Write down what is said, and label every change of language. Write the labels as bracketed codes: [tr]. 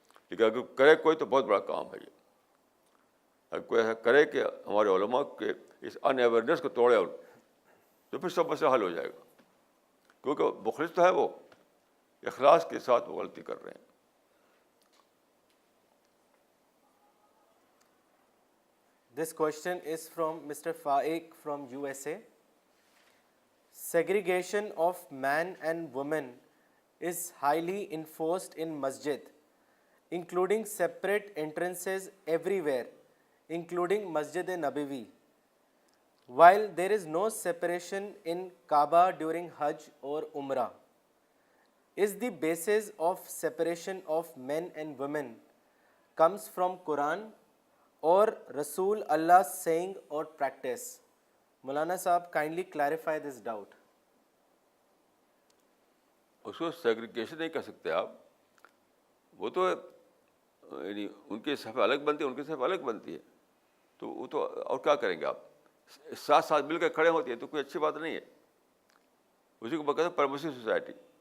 [ur] لیکن اگر کرے کوئی تو بہت بڑا کام ہے یہ. اگر کوئی ایسا کرے کہ ہمارے علماء کے اس ان اویئرنیس کو توڑے تو پھر سب مسئلہ حل ہو جائے گا, کیونکہ مخلص تو ہے وہ, اخلاص کے ساتھ وہ غلطی کر رہے ہیں. [en] This question is from Mr. Faik from USA. Segregation of man and woman is highly enforced in masjid, including separate entrances everywhere, including Masjid Nabawi, while there is no separation in Kaaba during Hajj or Umrah. Is the basis of separation of men and women comes from Quran or Rasul Allah saying or practice? Maulana Sahab, kindly clarify this doubt. [ur] اس کو segregation نہیں کہہ سکتے آپ. وہ تو یعنی ان کی صفحہ الگ بنتی ہے, ان کی صفحہ الگ بنتی ہے, تو وہ تو اور کیا کریں گے آپ. ساتھ ساتھ مل کر کھڑے ہوتی ہے تو کوئی اچھی بات نہیں ہے. اسی کو کہتے ہیں پرمسو سوسائٹی.